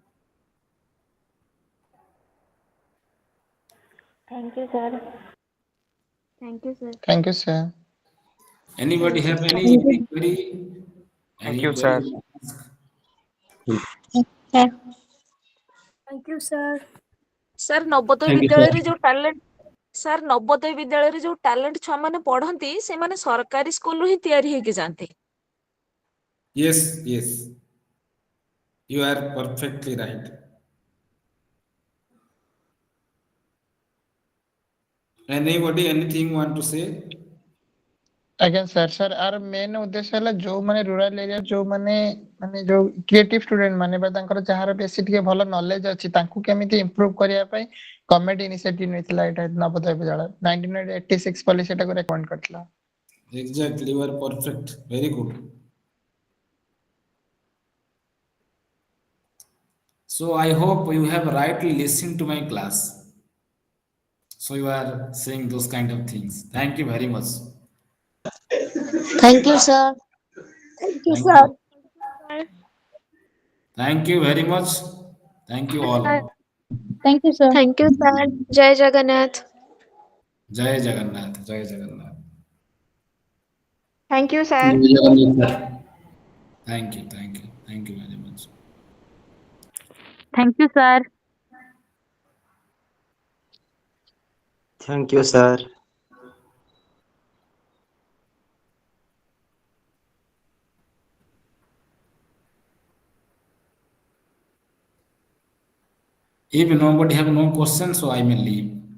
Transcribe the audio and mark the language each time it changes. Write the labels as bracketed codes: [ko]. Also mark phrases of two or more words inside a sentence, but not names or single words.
[en] Thank you, sir. Thank you, sir. Thank you, sir. Anybody have any Thank you. query? Thank Any you, sir. query? Sir. Thank you, sir. [or] ସାର୍ ନବୋଦୟ [en] Thank you, [or] ବିଦ୍ୟାଳୟରେ [en] sir. [or] ଯୋଉ ଟ୍ୟାଲେଣ୍ଟ ସାର୍ ନବୋଦୟ ବିଦ୍ୟାଳୟରେ ଯୋଉ ଟ୍ୟାଲେଣ୍ଟ ଛୁଆମାନେ ପଢନ୍ତି ସେମାନେ ସରକାରୀ ସ୍କୁଲରୁ ହିଁ ତିଆରି ହେଇକି ଯାଆନ୍ତି। [en] Yes, yes. You are perfectly right. Anybody, anything want to say? [or] ଆଜ୍ଞା ସାର୍ ଆର ମେନ୍ ଉଦ୍ଦେଶ୍ୟ ହେଲା ଯୋଉମାନେ [en] rural area [or] ଯୋଉମାନେ ମାନେ ଯୋଉ [en] creative student [or] ମାନେ ବା ତାଙ୍କର ଯାହାର ବେଶୀ ଟିକେ ଭଲ ନଲେଜ ଅଛି ତାଙ୍କୁ କେମିତି ଇମ୍ପ୍ରୁଭ କରିବା ପାଇଁ [en] government initiative [or] ନେଇଥିଲା ଏଇଟା ନବୋଦୟ ବିଦ୍ୟାଳୟ 1986 ପଲିସିଟାକୁ ରେକମେଣ୍ଡ କରିଥିଲା। [en] Exactly, you are perfect. Very good. So I hope you have rightly listened to my class. So you are saying those kind of things. Thank you very much. Thank you, sir. Thank you, Thank sir. you. Thank you very much. Thank you all. Thank you, sir. Thank you, sir. Jai Jagannath. Jai Jagannath. Jai Jagannath. Thank you, sir. Jai Jagannath, sir. Thank you. Thank you. Thank you very much. Thank you, sir. Thank you, sir. If nobody have no questions, so I may leave.